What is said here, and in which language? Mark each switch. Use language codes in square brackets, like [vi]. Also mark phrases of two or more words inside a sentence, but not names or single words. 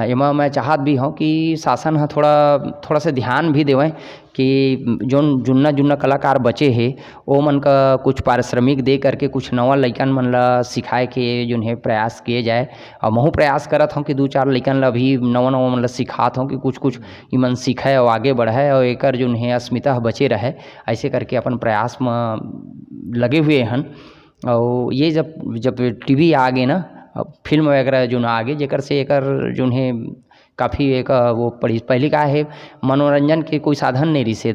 [hne] एमा मैं चाहत भी हूँ कि शासन हा थोड़ा सा ध्यान भी देवें कि जोन जुन्ना जुन्ना कलाकार बचे है वो मन का कुछ पारिश्रमिक दे करके कुछ नवा लइकन मन ला सिखाए के जोन है प्रयास किए जाए। और महू प्रयास करत हूँ कि 2-4 लइकन ला भी नवा नवा मन ला सिखात हूँ कि कुछ कुछ इमन सीखे और आगे बढ़े और एकर जोन है अस्मिता बचे रहे। ऐसे करके अपन प्रयास में लगे हुए हन। और ये जब टीवी आ गए ना, फिल्म वगैरह जो आ गए जेकर से एकर जो है काफ़ी एक वो पहले का है मनोरंजन के कोई साधन नहीं रही।